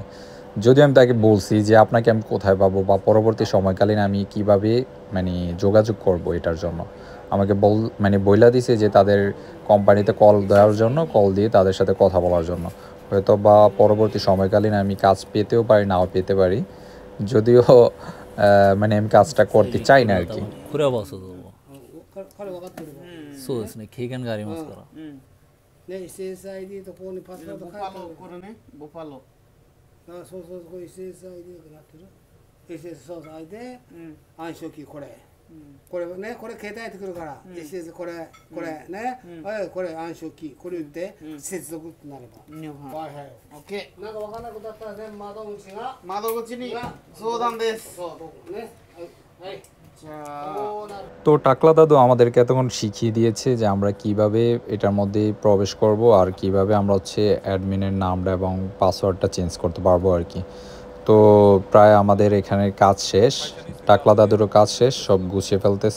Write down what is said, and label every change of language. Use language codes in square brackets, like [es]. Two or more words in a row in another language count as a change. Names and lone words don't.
[bn] যদিও আমি তাকে বলছি যে আপনাকে আমি কোথায় পাবো বা পরবর্তী সময়কালীন আমি কিভাবে মানে যোগাযোগ করব এটার জন্য, আমাকে বইলা দিছে যে তাদের কোম্পানিতে কল দেওয়ার জন্য, কল দিয়ে তাদের সাথে কথা বলার জন্য। হয়তো বা পরবর্তী সময়কালীন আমি কাজ পেতেও পারি, নাও পেতে পারি। যদিও মানে আমি কাজটা করতে চাই না আর কি। [ja] これはバスだと思う。彼分かってるもん。そうですね、経験がありますから。ね、SSID とここにパスワード書いてある。これね、ボファロー。そうそう、これ SSID がなってる。SS そうそう、で、暗証キーこれ。これね、これ携帯やってくるから、SS これね、これ暗証キー、これで接続ってなれば。はいはい。OK。なんか分からなくなったらね、窓口に相談です。そうね。はい。 [bn] তো টাকলা দাদু আমাদেরকে এতক্ষণ শিখিয়ে দিয়েছে যে আমরা কিভাবে এটার মধ্যে প্রবেশ করব আর কিভাবে আমরা হচ্ছে অ্যাডমিনের নামটা এবং পাসওয়ার্ডটা চেঞ্জ করতে পারবো আর কি। তো প্রায় আমাদের এখানে কাজ শেষ, টাকলা দাদুরও কাজ শেষ, সব গুছিয়ে ফেলতেছে।